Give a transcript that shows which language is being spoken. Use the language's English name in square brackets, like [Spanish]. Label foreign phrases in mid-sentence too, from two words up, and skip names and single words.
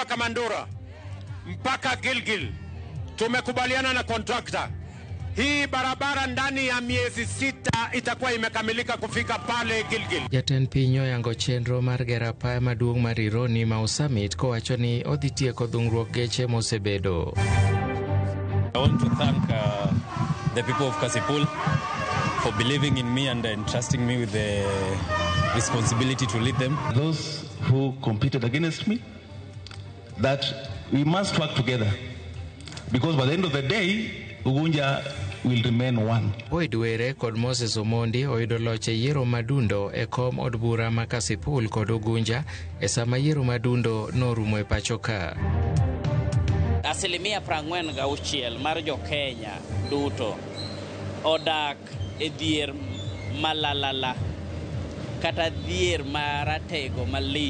[Swahili] Kamandura mpaka Gilgil tumekubaliana na contractor. Hii barabara ndani ya miezi 6 itakuwa imekamilika kufika pale Gilgil. [Luo (Kenya and Tanzania)] Jatend piny oyango chenro mar gero apaya maduong' mar Ironi Mau Summit kowacho ni odhi tieko dhung'ruok geche mosebedo. [English] I want to thank the people of Kasipul for believing in me and entrusting me with the responsibility to lead them. Those who competed against me, that we must work together, because by the end of the day, Ugunja will remain one. [Luo (Kenya and Tanzania)] Boyd Were kod Moses Omondi oyudo loch e yiero madundo e kom od bura ma Kasipul kod Ugunja e sama yiero madundo norumo e pacho ka. 46% mar jo Kenya duto odak e dhier malalala kata dhier maratego malich.